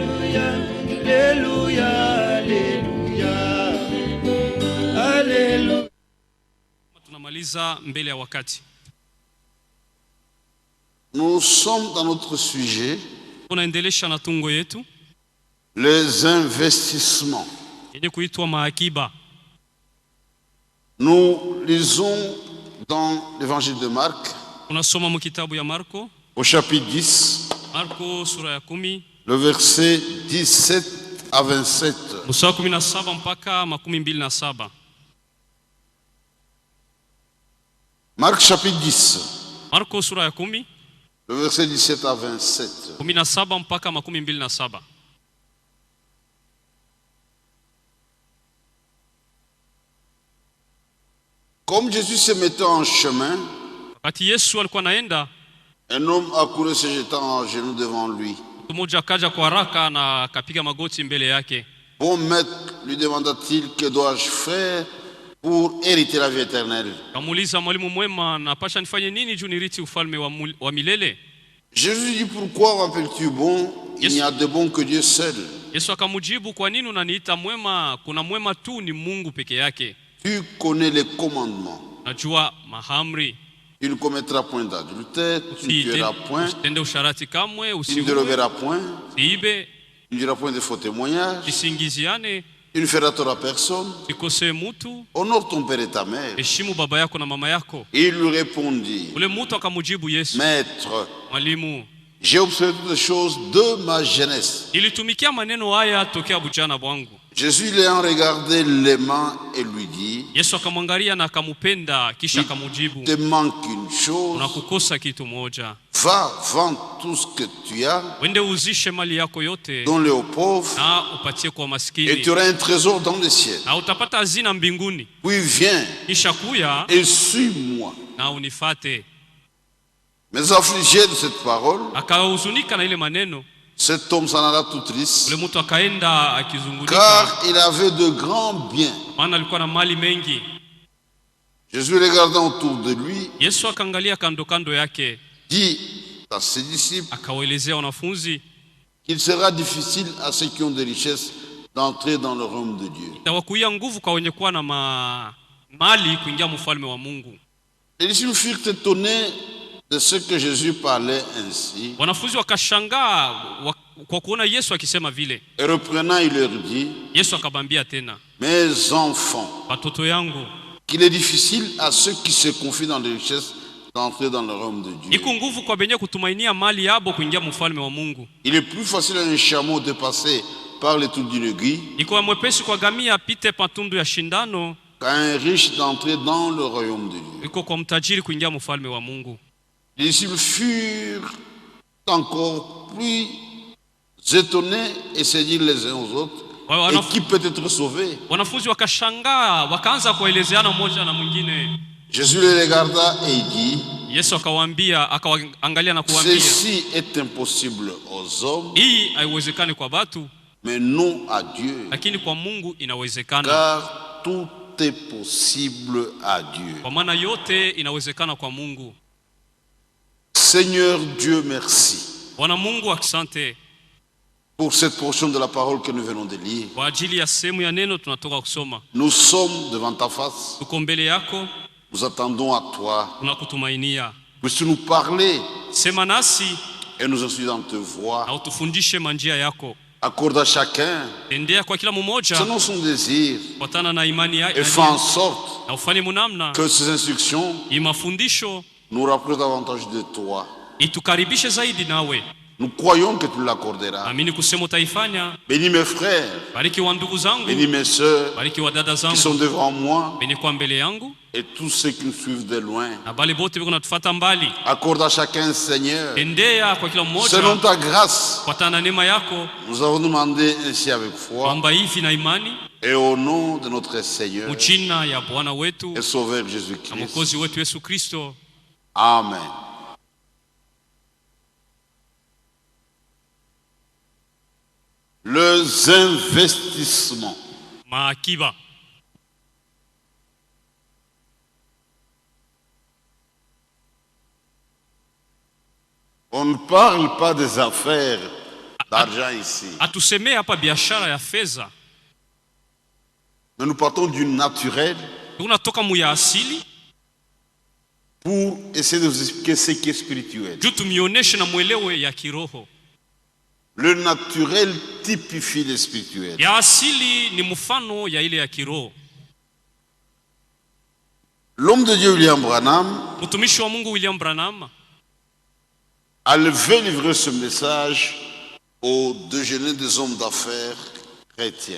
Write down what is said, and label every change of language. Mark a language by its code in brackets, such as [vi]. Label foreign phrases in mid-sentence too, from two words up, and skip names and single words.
[sw] Tunamaliza mbele ya wakati. [fr] Nous sommes dans notre sujet, [sw] Tunaendelesha na tungo yetu [fr] les investissements. [sw] yenye kuitwa maakiba. [fr] Nous lisons dans l'évangile de Marc, [sw] Tunasoma mu kitabu ya Marko, [fr] au chapitre 10, [sw] Marko sura ya 10, [fr] le verset 17 à 27. [sw] mstari 17 mpaka 27. [fr] Marc chapitre 10, [sw] Marko sura ya 10, [fr] le verset 17 à 27. [sw] 17 mpaka 27. [fr] Comme Jésus se mettait en chemin, [sw] Wakati Yesu alikuwa naenda, [fr] un homme accourut se jetant en genoux devant lui. [sw] mtu mmoja akaja kwa haraka na akapiga magoti mbele yake. [fr] Bon maître, lui demanda-t-il, que dois-je faire pour hériter la vie éternelle? [sw] Kamuuliza, mwalimu mwema, napasha nifanye nini juu nirithi ufalme wa milele? [fr] Jésus dit, pourquoi m'appelles-tu bon? Il n'y a de bon que Dieu seul. [sw] Yesu akamujibu, kwa nini unaniita mwema? Kuna mwema tu ni Mungu peke yake. [fr] Tu connais les commandements. [sw] Najua mahamri. [fr] Tu ne commettras point d'adultère, tu ne tueras point, [sw] Usitende usharati kamwe, [fr] tu ne [sw] usiue, [fr] déroberas point, [sw] usiibe, [fr] tu ne diras point de faux témoignages, [sw] usisingiziane, [fr] tu ne feras tort à personne, [sw] usikosee mutu, [fr] honore ton père et ta mère. [sw] heshimu baba yako na mama yako. [fr] Et il lui répondit, [sw] Ule mutu akamujibu Yesu, [fr] Maître, [sw] mwalimu, [fr] j'ai observé toutes les choses de ma jeunesse. [sw] nilitumikia maneno haya tokea bujana bwangu. [fr] Jésus l'ayant regardé l'aimant et lui dit, [sw] Yesu akamwangalia na akamupenda, kisha [fr] il [sw] akamujibu, [fr] te manque une chose, [sw] unakukosa kitu moja. [fr] va, vends tout ce que tu as, [sw] Wende uzishe mali yako yote [fr] donne-le aux pauvres, [sw] na upatie kwa [fr] et [sw] maskini, [fr] tu auras un trésor dans le ciel. [sw] na utapata hazina mbinguni. [fr] Puis viens [sw] Kisha kuya [fr] et suis-moi. [sw] na unifate. [fr] Mais affligé de cette parole, [sw] Akahuzunika na ile maneno. [fr] cet homme s'en alla tout triste, [sw] Ule mtu akaenda akizungunika, [fr] car il avait de grands biens. [sw] maana alikuwa na mali mengi. [fr] Jésus, regardant autour de lui, [sw] Yesu akaangalia kando kando yake, [fr] dit à ses disciples [sw] akawaelezea wanafunzi, [fr] qu'il sera difficile à ceux qui ont des richesses d'entrer dans le royaume de Dieu. [sw] itawakuia nguvu kwa wenye kuwa na mali kuingia mfalme wa Mungu. [fr] Les disciples furent étonnés de ce que Jésus parlait ainsi. [sw] Wanafunzi wakashangaa kwa kuona Yesu akisema vile. [fr] Et reprenant, il leur dit, [sw] Yesu akabambia tena, [fr] mes enfants, [sw] watoto yangu, [fr] qu'il est difficile à ceux qui se confient dans les richesses d'entrer dans le royaume de Dieu. [sw] iko nguvu kwa benye kutumainia mali yabo kuingia mfalme wa Mungu. [fr] Il est plus facile à un chameau de passer par les trous d'une aiguille [sw] Iko mwepesi kwa gamia apite patundu ya shindano [fr] qu'à un riche d'entrer dans le royaume de Dieu. [sw] iko kwa mtajiri kuingia mfalme wa Mungu. [fr] Les disciples furent encore plus étonnés et se dirent les uns aux autres, et qui peut être sauvé? [sw] Wanafunzi wakashangaa, wakaanza kuelezeana mmoja na mwingine. [fr] Jésus les regarda et il dit, [sw] Yesu akawaambia, akawaangalia na kuwaambia, [fr] ceci est impossible aux hommes, [sw] hii haiwezekani kwa watu, [fr] mais non à Dieu, [sw] lakini kwa Mungu inawezekana. [fr] car tout est possible à Dieu. [sw] Kwa maana yote inawezekana kwa Mungu. [fr] Seigneur Dieu, merci [sw] Bwana Mungu, asante [fr] pour cette portion de la parole que nous venons de lire. [sw] kwa ajili ya sehemu ya neno tunatoka kusoma. [fr] Nous sommes devant ta face, [sw] Tuko mbele yako, [fr] nous attendons à toi. [sw] tunakutumainia. [fr] Puisses-tu nous parler [sw] Sema nasi [fr] et nous instruire dans tes voies. [sw] na utufundishe manjia yako. [fr] Accorde à chacun [sw] Tendea kwa kila mmoja [fr] selon son désir [sw] kufuatana na imani [fr] et [sw] yake, [fr] fais en sorte [sw] na ufanye munamna [fr] que ces instructions [sw] hii mafundisho [fr] nous rapprochent davantage de toi. [sw] itukaribishe zaidi nawe. [fr] Nous croyons que tu l'accorderas. [sw] Amini kusema utaifanya. [fr] Bénis mes frères, [sw] Bariki wa ndugu zangu, [fr] bénis mes sœurs [sw] bariki wa dada [fr] qui sont [sw] zangu, [fr] devant moi [sw] benye kwa mbele yangu [fr] et tous ceux qui nous suivent de loin. [sw] na bali bote biko natufuata mbali. [fr] Accorde à chacun, Seigneur, [sw] Tendea kwa kila mmoja [fr] selon ta grâce. [sw] kufuatana na neema yako. [fr] Nous avons demandé ainsi avec foi [sw] Omba hivi na imani [fr] et au nom de notre Seigneur [sw] mchina ya Bwana wetu [fr] et Sauveur [sw] na [fr] Jésus-Christ. [sw] Mwokozi wetu Yesu Kristo. [fr] Amen. Les investissements. [sw] Maakiba. [fr] On ne parle pas des affaires d'argent ici. [sw] Atusemee hapa biashara ya fedha. [fr] Mais nous partons du naturel [sw] Tunatoka mu ya asili [fr] pour essayer de vous expliquer ce qui est spirituel. [sw] juu tumioneshe na mwelewe ya kiroho. [fr] Le naturel typifie le spirituel. [sw] Ya asili ni mfano ya ile ya kiroho. [fr] L'homme de Dieu William Branham, [sw] Mtumishi wa Mungu William Branham [fr] a levé livrer ce message aux déjeuners des hommes d'affaires chrétiens.